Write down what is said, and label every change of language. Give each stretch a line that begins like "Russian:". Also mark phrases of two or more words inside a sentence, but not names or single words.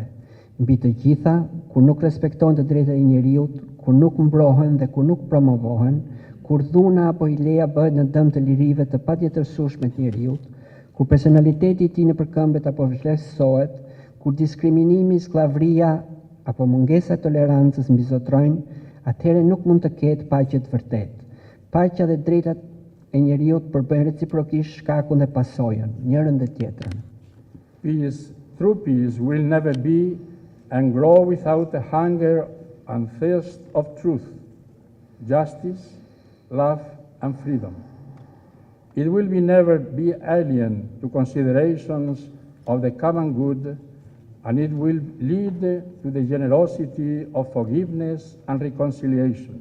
Albanian: Mbi të gjitha, kur nuk respektohen të drejtat e njeriut, kur nuk mbrohen dhe kur nuk promovohen, kur dhuna apo ileja bëhet në dëm të lirive të patjetërsueshme të njeriut, kur personaliteti i tij nëpërkëmbet apo vlerësohet, kur diskriminimi, skllavëria apo mungesa e tolerancës mbizotrojnë, atëherë nuk mund të ketë paqe të vërtetë. Paqja dhe drejtat e njeriut përbëjnë reciprokisht shkakun dhe pasojën, njërin dhe tjetrën.
English: Peace, true peace will never be and grow without a hunger and thirst of truth, justice, love, and freedom. It will never be alien to considerations of the common good, and it will lead to the generosity of forgiveness and reconciliation.